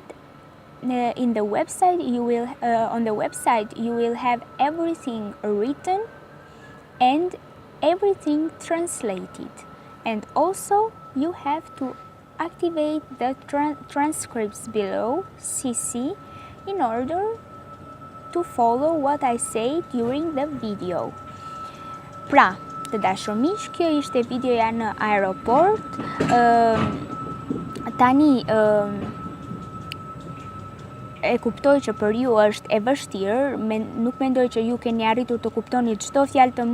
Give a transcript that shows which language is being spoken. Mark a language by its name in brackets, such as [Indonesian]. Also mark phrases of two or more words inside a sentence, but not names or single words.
[English] In the website you will on the website you will have everything written and everything translated, and also you have to activate the transcripts below CC in order to follow what I say during the video. [Albanian] Pra, të dashur miq, kjo ishte videoja në aeroport. Tani e kuptoj që për ju është e vështirë, nuk mendoj që ju keni arritur të kuptoni çdo fjalë të